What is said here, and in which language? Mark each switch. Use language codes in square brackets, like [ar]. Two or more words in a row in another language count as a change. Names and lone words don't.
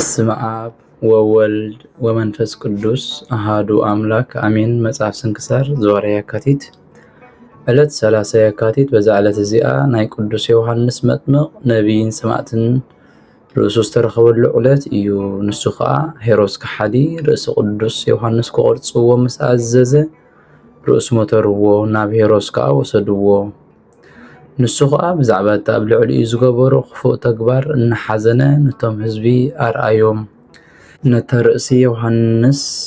[gez] በስመ አብ ወወልድ ወመንፈስ ቅዱስ አሃዱ አምላክ አሜን። መጽሐፍ ስንክሳር ዘወርኃ የካቲት ዕለት 30 የካቲት [ti] በዛ ዕለት እዚኣ ናይ ቅዱስ ዮሐንስ መጥምቅ ነቢይን ሰማዕትን ርእሱ ዝተረኸበሉ ዕለት እዩ። ንሱ ከዓ ሄሮድስ ከሓዲ ርእሲ ቅዱስ ዮሐንስ ክቆርፅዎ ምስ አዘዘ ርእሱ ሞተርዎ ናብ ሄሮድስ ከዓ ወሰድዎ። ንሱ ከዓ ብዛዕባ እቲ ኣብ ልዕሊኡ ዝገበሮ ክፉእ ተግባር እናሓዘነ ነቶም ህዝቢ ኣርኣዮም። ነታ ርእሲ ዮሐንስ